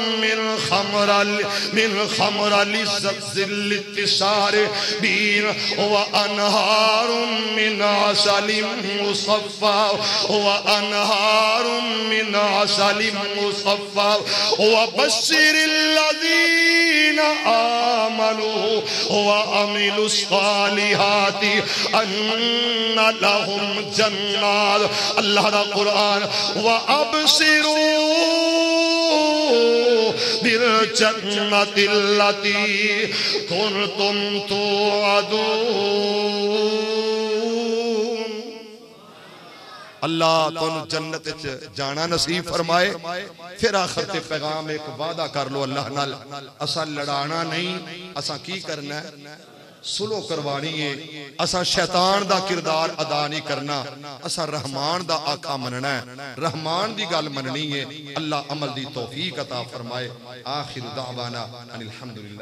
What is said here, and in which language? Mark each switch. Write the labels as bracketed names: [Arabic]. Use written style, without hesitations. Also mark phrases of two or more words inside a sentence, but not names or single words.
[Arabic] من خمر لذة للشاربين وأنهار من عسل مصفى وأنهار من عسل مصفى وبشر الذين آمنوا وعملوا الصالحات أن لهم جنات. [Punjabi] اللہ دا قرآن [Arabic] وأبصروا بالجنة التي كنتم توعدون. [Punjabi] اللہ تو جنت جانا نصیب فرمائے. پھر آخر تے پیغام ایک وعدہ کر لو اللہ نال اسا لڑانا نہیں اسا کی کرنا ہے سلو کروانی ہے. اسا شیطان دا کردار ادا نہیں کرنا اسا رحمان دا آقا مننا ہے رحمان دی گل مننی ہے. اللہ عمل دی توفیق عطا فرمائے. [Arabic] آخر دعوانا ان الحمدللہ.